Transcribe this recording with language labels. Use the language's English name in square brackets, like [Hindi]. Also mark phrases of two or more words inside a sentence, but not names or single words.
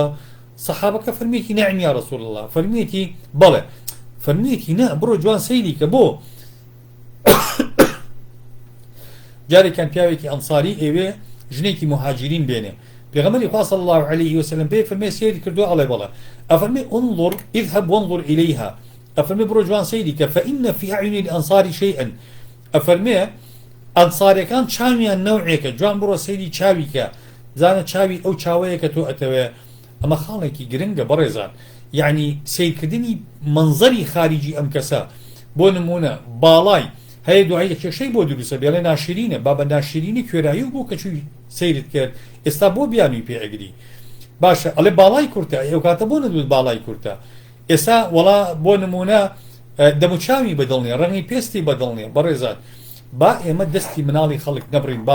[Central Kurdish] سەحابەکە فەرمیەتی [Arabic] نەعم یا ڕەسوول الله، [Central Kurdish] فەرمیەتی بەڵێ، فەرمیەتی نە بڕۆ جوان سەیری کە. بۆ جارێکیان پیاوێکی ئەنساری ئێوێ ژنێکی مهاجرین بێنێ، پێغەمبەری خوا [Arabic] صلی الله عليه وسلم [Central Kurdish] پێی فەرمێ سەیری کردووە، ئەڵێ بەڵێ، ئەفەرمێ [Arabic] انظر اذهب وانظر إليها، [Central Kurdish] ئەفەرمێ بڕۆ جوان سەیری کە [Arabic] فإن في أعين الأنصار شيئا، [Central Kurdish] ئەفەرمێ ئەنساریەکان چاویان نەوعێکە، جوان بڕۆ سەیری چاوی کە، زانە چاوی ئەو چاوەیە کە تۆ ئەتەوێ. ئەمە خاڵێکی گرنگە بەڕێزان، یعنی سیرکردنی منزەری خارجی ئەم کەسە. بۆ نمونە باڵای هەیە دوایی کێشەی بۆ دروستە بێڵێ ناشرینە با بە ناشرینی کوێرایی و بۆ کەچووی سەیرت کرد ئێستا بۆ بیانووی پێئەگری باشە ئەڵێ باڵای کورتە ئەو کاتە بۆ نەدوت باڵای کورتە ئێستا وەڵا بۆ نمونە دەموچاوی بەدڵنیە ڕەنگی پێستی بەدڵنیە بەڕێزان با ئێمە دەستی مناڵی خەڵک نەبڕین با